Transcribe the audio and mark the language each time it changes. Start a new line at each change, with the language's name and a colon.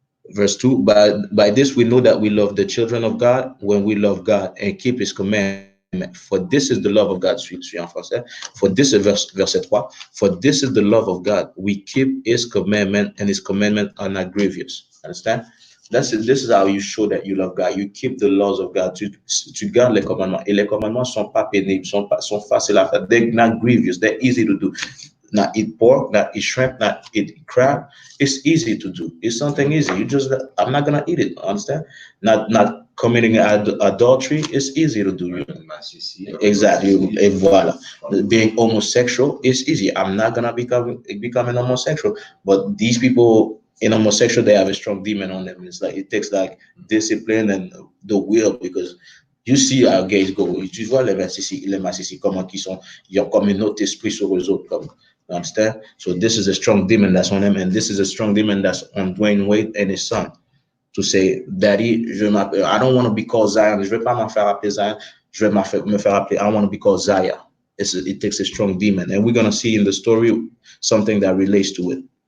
English: Verse 2, by this we know that we love the children of God when we love God and keep his commandment. For this is the love of God.
French: Suis en français.
English: For this is verset 3. For this is the love of God. We keep his commandment, and his commandments are not grievous. Understand? This is how you show that you love God. You keep the laws of God.
French: Tu gardes les commandements. Et les commandements sont pas pénibles, sont faciles à faire.
English: They're not grievous. They're easy to do. Not eat pork, not eat shrimp, not eat crab. It's easy to do. It's something easy. I'm not gonna eat it. Understand? Not committing adultery. It's easy to do. Exactly.
French: Et voilà.
English: Being homosexual is easy. I'm not gonna become homosexual. But these people in homosexual, they have a strong demon on them. It's like it takes like discipline and the will, because you see how gays go.
French: Tu vois les Massissi, comment ils ont comme un autre esprit sur eux autres, comme.
English: You understand? So this is a strong demon that's on him, and this is a strong demon that's on Dwayne Wade and his son. To say, Daddy, I don't want to be called Zion.
French: Je vais pas me faire appeler Zion. Je vais me faire appeler.
English: I want to be called Zaya. It takes a strong demon, and we're gonna see in the story something that relates to it.